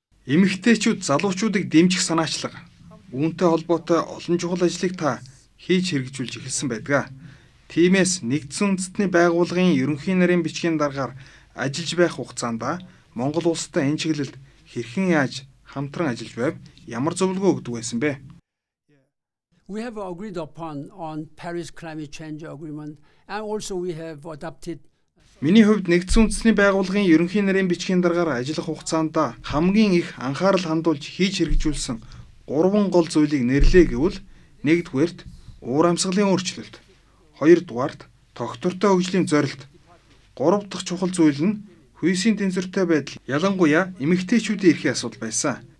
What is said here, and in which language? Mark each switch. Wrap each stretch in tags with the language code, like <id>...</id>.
<mn>Эмэгтэйчүүд залуучуудыг дэмжих санаачлага үүнтэй холбоотой олон чухал ажлыг та хийж хэрэгжүүлж эхэлсэн байдаг. Тиймээс нэгдсэн үндэстний байгууллагын ерөнхий нарийн бичгийн дараагаар ажиллаж байх хугацаанд Монгол улстай энэ чиглэлд хэрхэн яаж хамтран ажиллаж байв, ямар зөвлөгөө өгдөг байсан бэ?</mn> <en>We have agreed upon on Paris Climate Change Agreement, and also we have adopted.</en> <mn>Миний хувьд нэгдсэн үндэстний байгууллагын ерөнхий нарийн бичгийн дараагаар ажиллах хугацаанд хамгийн их анхаарал хандуулж хийж хэрэгжүүлсэн 3 гол зүйлийг нэрлэе гэвэл: нэгдүгээрт уур амьсгалын өөрчлөлт, хоёрдугаарт тогтвортой хөгжлийн зорилт, гурав дахь чухал зүйл нь хүйсийн тэнцвэртэй байдал, ялангуяа эмэгтэйчүүдийн эрхийн асуудал байсан.</mn>